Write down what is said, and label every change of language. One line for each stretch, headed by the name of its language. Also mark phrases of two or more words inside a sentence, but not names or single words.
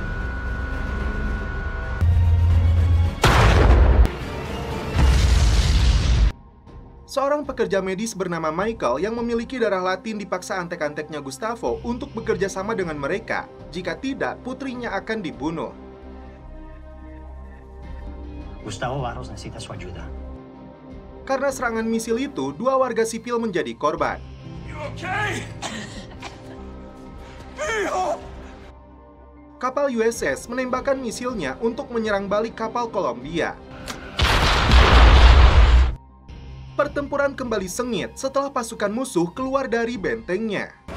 Indonesian: Seorang pekerja medis bernama Michael yang memiliki darah Latin dipaksa antek-anteknya Gustavo untuk bekerja sama dengan mereka. Jika tidak, putrinya akan dibunuh.
Spanish: Gustavo Barros necesita su ayuda.
Indonesian: Karena serangan misil itu, 2 warga sipil menjadi korban. Kapal USS menembakkan misilnya untuk menyerang balik kapal Columbia. Pertempuran kembali sengit setelah pasukan musuh keluar dari bentengnya.